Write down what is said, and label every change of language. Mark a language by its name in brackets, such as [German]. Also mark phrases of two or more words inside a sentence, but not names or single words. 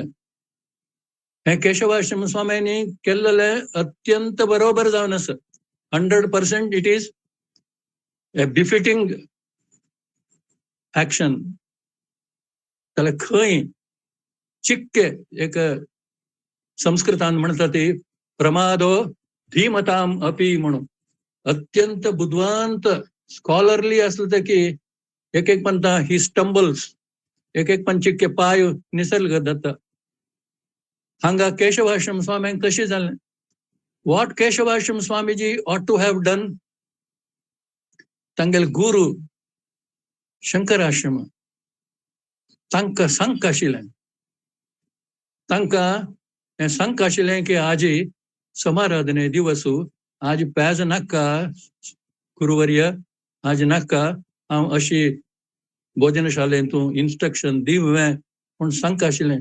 [Konkani] हें केशवाश्रम स्वाम्यांनी केल्लें अत्यंत बरोबर जावन आसा. [English] 100% it is a befitting action. [Konkani] जाल्यार खंय चिक्के एक संस्कृतान म्हणटा ती [Sanskrit] प्रमादो धीमताम अपी [Konkani] म्हणून अत्यंत बुद्धिवंत स्कॉलरली असलं ते की एक म्हणता [English] he stumbles, [Konkani] एक पण चिक्के पाय निसर्ग जाता. हांगा केशवाश्रम स्वाम्यांक तशें जालें. [English] what Keshavashram Swamiji ought to have done, [Konkani] तांगेले गुरु शंकर आश्रम तांकां सांगक आशिल्लें, तांकां हें सांगक आशिल्लें की आजी समाराधने दिवस आज पेज नाका गुरुवर्य, आज नाका हांव अशी भोजनशालेंतू इंस्ट्रक्शन दिवं म्हूण सांगक आशिल्लें.